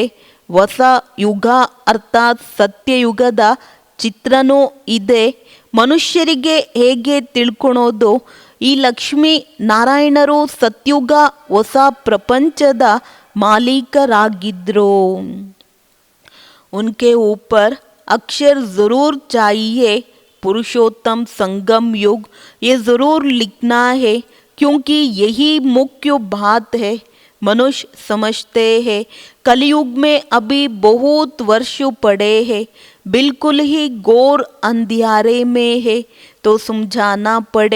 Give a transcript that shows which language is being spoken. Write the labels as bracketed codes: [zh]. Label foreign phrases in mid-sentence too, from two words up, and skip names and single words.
[kn] ಹೊಸ ಯುಗ ಅರ್ಥಾತ್ ಸತ್ಯಯುಗದ ಚಿತ್ರನೂ ಇದೆ. ಮನುಷ್ಯರಿಗೆ ಹೇಗೆ ತಿಳ್ಕೊಳೋದು? ಈ ಲಕ್ಷ್ಮೀ ನಾರಾಯಣರು ಸತ್ಯುಗ ಹೊಸ ಪ್ರಪಂಚದ ಮಾಲೀಕರಾಗಿದ್ದರು. [hi] ಉನ್ಕೆ ऊपर अक्षर ज़रूर चाहिए। पुरुषोत्तम संगम युग ये ज़रूर लिखना है, क्योंकि यही मुख्य बात है। मनुष्य समझते हैं कलयुग में अभी बहुत वर्ष पड़े हैं, बिल्कुल ही घोर अंधियारे में है, तो समझाना पड़े।